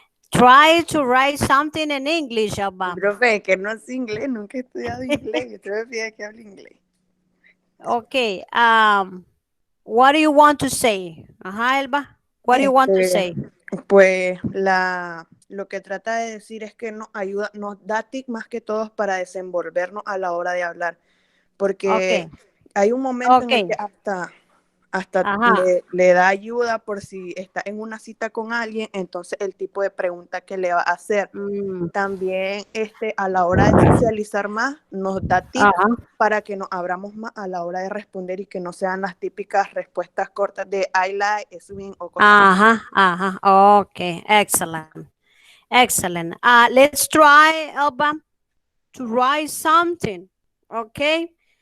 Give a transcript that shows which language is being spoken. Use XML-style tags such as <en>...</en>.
<en>Try to write something in English, Alba.</en> <es>Profe, que no es inglés, nunca he estudiado inglés. Usted me pide que hable inglés.</es> <en>Okay. What do you want to say? Ajá, Elba. What do you want to</en> <es>Este,</es> <en>say?</en> <es>pues lo que trata de decir es que nos ayuda, nos da tips más que todos para desenvolvernos a la hora de hablar, porque</es> <en>Okay.</en> <es>hay un momento en el que</es> <en>Okay.</en> <es>hasta Ajá. le da ayuda por si está en una cita con alguien, entonces el tipo de pregunta que le va a hacer. Mm, También a la hora de socializar más, nos da tips ajá. para que nos abramos más a la hora de responder y que no sean las típicas respuestas cortas de</es> <en>I like, swing</en> <es>o cosas así.</es> <en>Ajá. Ajá. Okay. Excellent. Excellent. Let's try, Elba, to write something. Okay.</en>